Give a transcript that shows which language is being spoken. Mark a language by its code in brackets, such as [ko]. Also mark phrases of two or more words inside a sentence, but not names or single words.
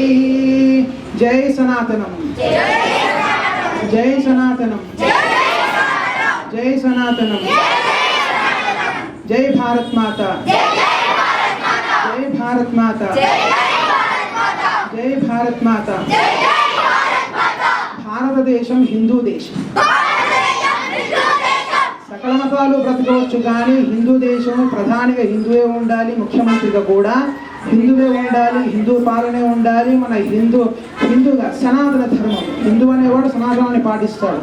[hi] जय सनातनम्, जय सनातनम, जय सनातनम, जय भारत माता, जय भारत माता, जय भारत माता। [te] భారతదేశం హిందూ దేశం, సకల మతాలు బ్రతకవచ్చు కానీ హిందూ దేశం ప్రధానిగా హిందువే ఉండాలి, ముఖ్యమంత్రిగా కూడా హిందువే ఉండాలి, హిందూ పాలనే ఉండాలి. మన హిందూగా సనాతన ధర్మం, హిందూ అనేవాడు సనాతనాన్ని పాటిస్తాడు.